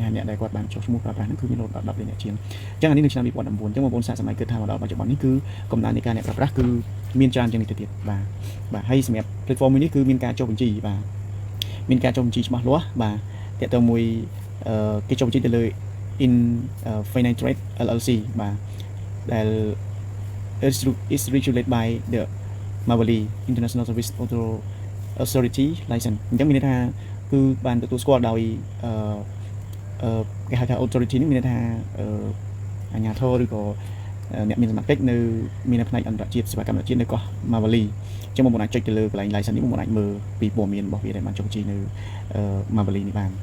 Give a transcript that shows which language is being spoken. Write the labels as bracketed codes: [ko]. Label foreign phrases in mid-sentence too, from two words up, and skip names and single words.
[km] ថាអ្នកដែលគាត់បានចុះឈ្មោះប្រើប្រាស់ហ្នឹងគឺមានរហូតដល់10លានអ្នកជាងអញ្ចឹងអានេះនៅឆ្នាំ2019អញ្ចឹងបងប្អូនសាកសម័យគិតថាមកដល់បច្ចុប្បន្ននេះគឺកំណើននៃការអ្នកប្រើប្រាស់គឺមានច្រើនជាងនេះទៅទៀតបាទហើយសម្រាប់ platform មួយនេះគឺមានការចុះបញ្ជីបាទមានការចុះបញ្ជីច្បាស់លាស់បាទតាក់ទងមួយគេចុះបញ្ជីទៅលើ in Finance Trade LLC បាទដែល [en] is regulated by the Mavali International Service Authority license [km] អញ្ចឹងមានន័យថាគឺបានទទួលស្គាល់ដោយ គេហៅថា authority នេះមានន័យថាអាជ្ញាធរឬក៏អ្នកមានសមត្ថកិច្ចនៅមានផ្នែកអន្តរជាតិសេវាកម្មអន្តរជាតិនៅកោះ Mavali អញ្ចឹងបងប្អូនអាចចុចទៅលើកន្លែង license នេះបងប្អូនអាចមើលពីព័ត៌មានរបស់វាដែលបានចុះបញ្ជីនៅ Mavali នេះបាន